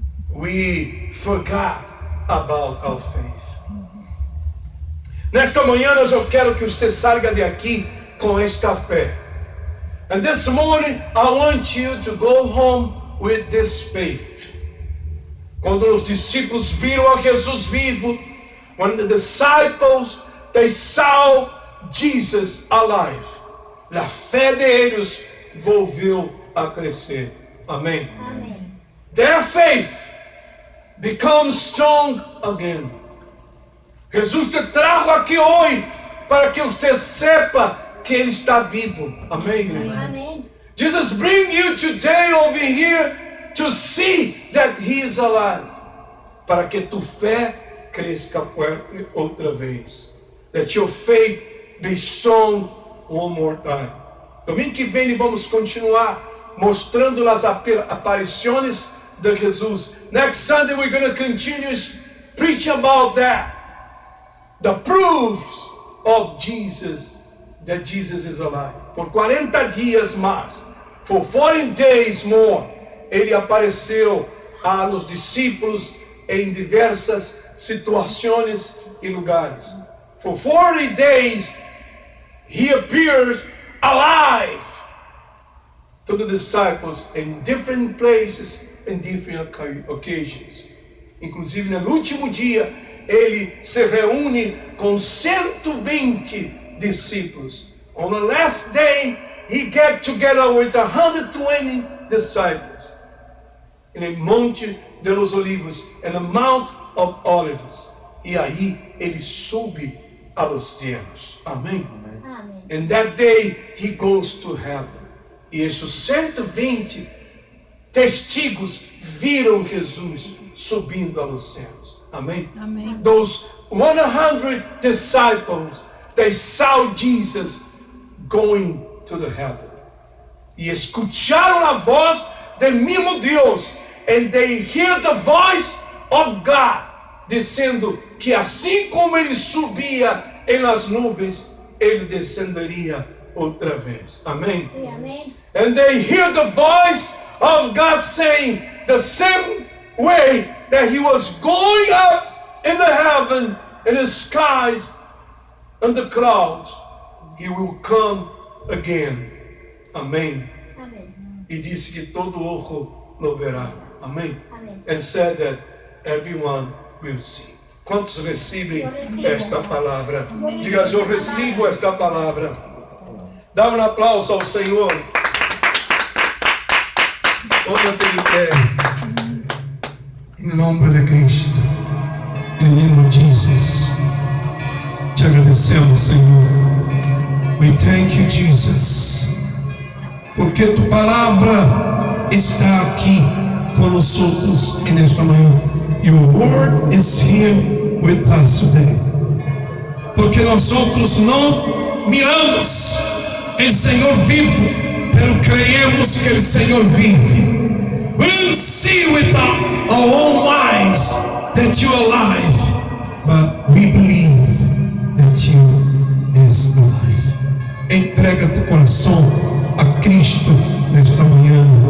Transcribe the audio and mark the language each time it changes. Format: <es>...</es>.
<en>We forgot about our faith.</en> <pt>Nesta manhã eu quero que você saia de aqui com esta fé.</pt> <en>And this morning I want you to go home with this faith.</en> <pt>Quando os discípulos viram a Jesus vivo,</pt> <en>when the disciples they saw Jesus alive,</en> <pt>a fé deles volveu a crescer. Amém. Amém.</pt> <en>Their faith becomes strong again.</en> <pt>Jesus te trago aqui hoje para que você sepa que Ele está vivo. Amém, igreja? Amém.</pt> <en>Jesus bring you today over here to see that He is alive.</en> <pt>Para que tu fé cresça forte outra vez.</pt> <en>That your faith be strong one more time.</en> <pt>Domingo que vem vamos continuar mostrando as aparições de Jesus.</pt> <en>Next Sunday we're going to continue preaching about that. The proofs of Jesus, that Jesus is alive.</en> <pt>Por 40 dias mais,</pt> <en>for 40 days more,</en> <pt>Ele apareceu a los discípulos em diversas situações e lugares.</pt> <en>For 40 days, He appeared alive to the disciples in different places and different occasions.</en> <pt>Inclusive, no último dia, Ele se reúne com 120 discípulos.</pt> <en>On the last day, He get together with 120 disciples in a Monte de los Olivos, in the Mount of Olives.</en> <pt>E aí, Ele sobe a los cielos. Amém? Amém.</pt> <en>And that day, He goes to heaven.</en> <pt>E esses 120 testigos viram Jesus subindo aos céus. Amém? Amém.</pt> <en>Those 100 disciples, they saw Jesus going to the heaven.</en> <pt>E escutaram a voz do mesmo Deus</pt> <en>And they hear the voice of God,</en> <pt>dizendo que assim como ele subia nas nuvens, ele descenderia outra vez. Amém? Sim, amém.</pt> <en>And they hear the voice of God saying, the same way that he was going up in the heaven, in the skies, and the clouds, he will come again.</en> <pt>Amém. Amém. E disse que todo olho lo verá. Amém. Amém.</pt> <en>And said that everyone will see.</en> <pt>Quantos recebem Eu recebo. esta palavra? Diga, eu recebo esta palavra. Dá um aplauso ao Senhor. Ponha-te de pé. Em nome de Cristo, em nome de Jesus, te agradecemos, Senhor.</pt> <en>We thank you, Jesus,</en> <pt>porque tu palavra está aqui conosco nesta manhã.</pt> <en>Your word is here with us today.</en> <pt>Porque nós outros não miramos o Senhor vivo,</pt> <es>pero creemos</es> <pt>que o Senhor vive.</pt> <en>We didn't see with our own eyes that you are alive, but we believe that you is alive.</en> <pt>Entrega teu coração a Cristo nesta manhã.</pt>